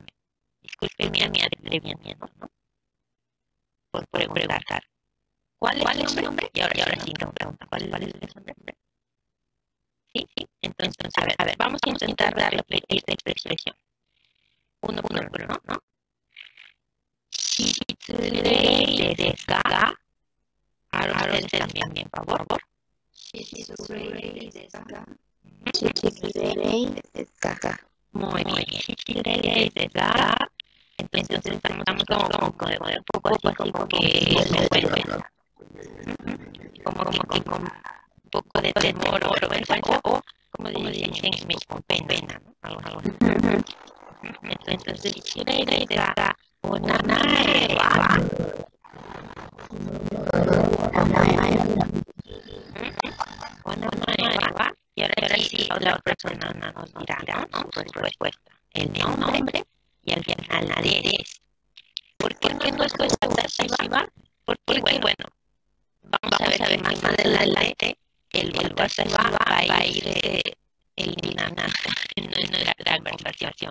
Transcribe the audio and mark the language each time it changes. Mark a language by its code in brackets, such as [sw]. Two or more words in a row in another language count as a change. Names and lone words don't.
[es] Disculpe mi atrevimiento, ¿no? Por preguntar. ¿Cuál es su nombre? Y ahora sí no pregunta, ¿cuál es su nombre? Sí. Entonces, a ver, vamos a intentar darle esta expresión. Uno por uno, ¿no? [ja] 失礼ですか? [es] Ahora ustedes también, por favor. [ja] 失礼ですか? 失礼ですか? [es] Muy bien. [ja] 失礼ですか? [es] Entonces estamos como un poco así como que vergüenza. Como que con un poco de temor o vergüenza o como dicen en México, pena, ¿no? Algo así. Entonces, [ja] 失礼ですか? お名前は? お名前は? [es] Y ahora sí la otra persona nos dirá, ¿no? Su respuesta. El nombre y al final la eres. ¿Por qué no es pasiva? Porque, bueno, vamos a ver que más adelante el verbo pasiva va a ir eliminando en la conversación.